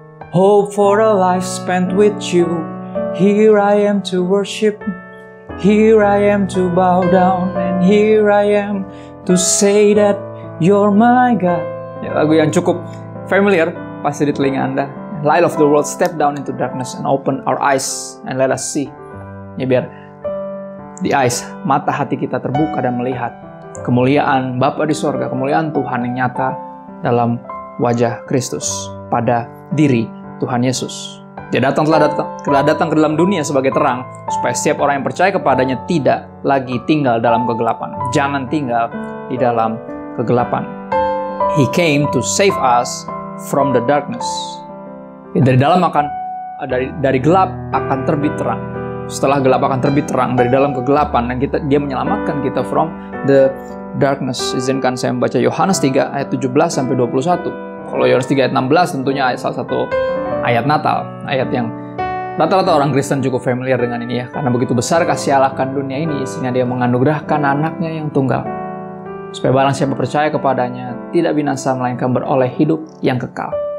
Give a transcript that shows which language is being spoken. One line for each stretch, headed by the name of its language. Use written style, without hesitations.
English: hope for a life spent with you. Here I am to worship, here I am to bow down, and here I am to say that you're my God.
Indonesian: Ya, lagu yang cukup familiar pasti di telinga Anda.
English: Light of the world, step down into darkness and open our eyes and let us see.
Indonesian: Ya, biar
English: the eyes,
Indonesian: mata hati kita terbuka dan melihat kemuliaan Bapa di sorga, kemuliaan Tuhan yang nyata dalam wajah Kristus pada diri Tuhan Yesus. Dia telah datang ke dalam dunia sebagai terang, supaya setiap orang yang percaya kepadanya tidak lagi tinggal dalam kegelapan. Jangan tinggal di dalam kegelapan.
English: He came to save us from the darkness.
Indonesian: Dari dalam dari gelap akan terbit terang. Setelah gelap akan terbit terang, dari dalam kegelapan, dan dia menyelamatkan kita
English: from the darkness.
Indonesian: Izinkan saya membaca Yohanes 3 ayat 17 sampai 21. Kalau Yohanes 3 ayat 16 tentunya salah satu ayat Natal, ayat yang rata-rata orang Kristen cukup familiar dengan ini ya, karena begitu besar kasih Allah akan dunia ini sehingga dia menganugerahkan anaknya yang tunggal, supaya barang siapa percaya kepadanya tidak binasa melainkan beroleh hidup yang kekal.